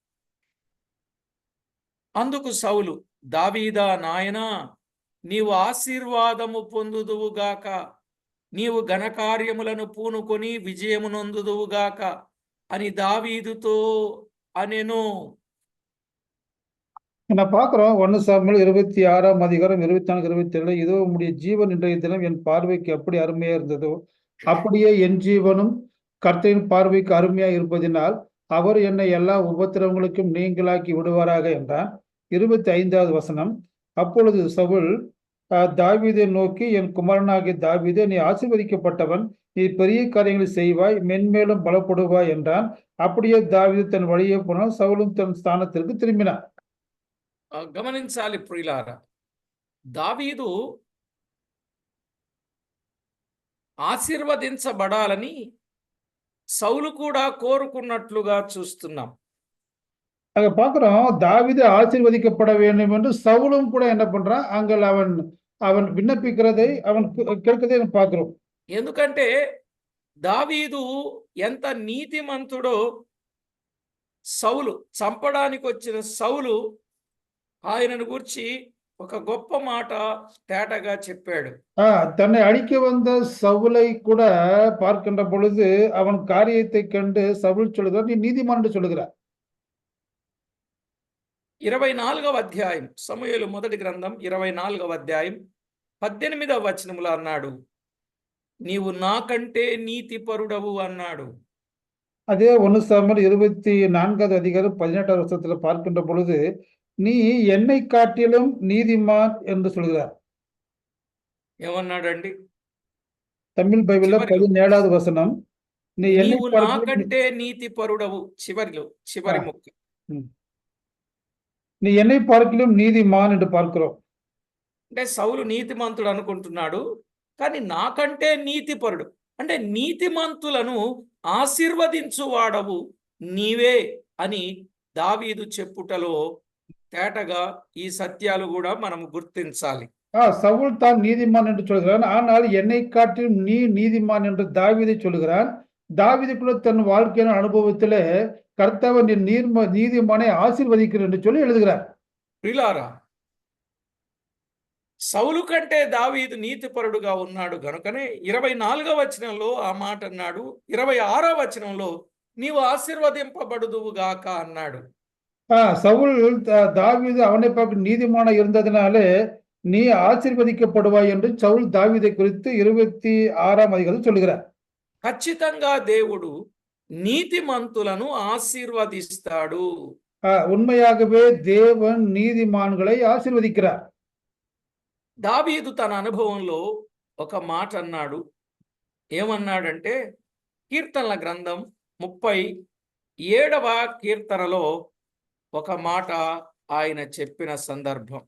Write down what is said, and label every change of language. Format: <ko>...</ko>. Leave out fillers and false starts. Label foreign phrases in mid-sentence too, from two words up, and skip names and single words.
<te>అందుకు సౌలు, దావీదా నాయనా, నీవు ఆశీర్వాదము పొందుదువుగాక, నీవు ఘనకార్యములను పూనుకొని విజయము నొందుదువుగాక అని దావీదుతో అనెను.</te> <ta>நான் பார்க்கிறோம் 1 சாமுவேல் 26ஆம் அதிகாரம் 24, 27. இதோ உம்முடைய ஜீவன் இன்றைய தினம் என் பார்வைக்கு அப்படி அருமையா இருந்ததோ அப்படியே என் ஜீவனும் கர்த்தரின் பார்வைக்கு அருமையா இருப்பதினால் அவர் என்னை எல்லா உபத்திரவங்களுக்கும் நீங்களாக்கி விடுவாராக என்றான். 25வது வசனம். அப்பொழுது சவுல் தாவீதை நோக்கி, என் குமாரனாகிய தாவீதே, நீ ஆசீர்வதிக்கப்பட்டவன், நீ பெரிய காரியங்களை செய்வாய், மென்மேலும் பலப்படுவாய் என்றான். அப்படியே தாவீது தன் வழியே போனால் சவுலும் தன் ஸ்தானத்திற்கு திரும்பினான்.</ta> <te>గమనించాలి ప్రియులారా, దావీదు ఆశీర్వదించబడాలని సౌలు కూడా కోరుకున్నట్లుగా చూస్తున్నాం.</te> <ta>அங்க பார்க்கிறோம், தாவீது ஆசீர்வதிக்கப்பட வேண்டும் என்று சவுலும் கூட என்ன பண்றான், அங்கே அவன் விண்ணப்பிக்கிறதை அவன் கேட்கிறதை பார்க்கிறோம்.</ta> <te>ఎందుకంటే దావీదు ఎంత నీతిమంతుడో సౌలు, చంపడానికి వచ్చిన సౌలు ఆయనను గురించి ఒక గొప్ప మాట తేటగా చెప్పాడు.</te> <ta>தன்னை அழிக்க வந்த சவுலை கூட பார்க்கின்ற பொழுது அவன் காரியத்தை கண்டு சவுல் சொல்லுகிறார், நீ நீதிமான் என்று சொல்லுகிறார்.</ta> <te>24వ అధ్యాయం, సమూయేలు మొదటి గ్రంథం 24వ అధ్యాయం 18వ వచనములో అన్నాడు, నీవు నాకంటే నీతిపరుడవు అన్నాడు.</te> <ta>அதே 1 சாமுவேல் 24வது அதிகாரம் 18வது வசனத்துல பார்க்கின்ற பொழுது, நீ என்னை காட்டிலும் நீதிமான் என்று சொல்கிறார்.</ta> <te>ఏమన్నాడండి?</te> <ta>தமிழ் பைபிள்ல 17வது வசனம், நீ என்னை</ta> <te>నీవు నాకంటే నీతిపరుడవు. చివరి ముక్క.</te> <ta>நீ என்னை பார்க்கிலும் நீதிமான் என்று பார்க்கிறோம்.</ta> <te>అంటే సౌలు నీతిమంతుడు అనుకుంటున్నాడు, కానీ నాకంటే నీతిపరుడు అంటే నీతిమంతులను ఆశీర్వదించువాడవు నీవే అని దావీదు చెప్పుటలో తేటగా ఈ సత్యాలు కూడా మనము గుర్తించాలి.</te> <ta>சவுல் தான் நீதிமான் என்று சொல்கிறான், ஆனால் என்னை காட்டிலும் நீ நீதிமான் என்று தாவீதை சொல்கிறான். தாவீதுக்குள்ள தன் வாழ்க்கையான அனுபவத்திலே கர்த்தவன் நீதிமானை ஆசீர்வதிக்கிறேன் என்று சொல்லி எழுதுகிறார்.</ta> <te>ప్రియులారా, సౌలు కంటే దావీదు నీతిపరుడుగా ఉన్నాడు గనుకనే 24వ వచనంలో ఆ మాట అన్నాడు. 26వ వచనంలో నీవు ఆశీర్వదింపబడుదువుగాక అన్నాడు.</te> <ta>சவுல் தாவீது அவனை பார்க்க நீதிமான இருந்ததினாலே நீ ஆசீர்வதிக்கப்படுவாய் என்று சவுல் தாவீதை குறித்து 26ஆம் அதிகாரத்தில் சொல்லுகிறார்.</ta> <te>ఖచ్చితంగా దేవుడు నీతిమంతులను ఆశీర్వదిస్తాడు.</te> <ta>உண்மையாகவே தேவன் நீதிமான்களை ஆசீர்வதிக்கிறார்.</ta> <te>దావీదు తన అనుభవంలో ఒక మాట అన్నాడు. ఏమన్నాడంటే కీర్తనల గ్రంథం 37వ కీర్తనలో ఒక మాట ఆయన చెప్పిన సందర్భం.</te>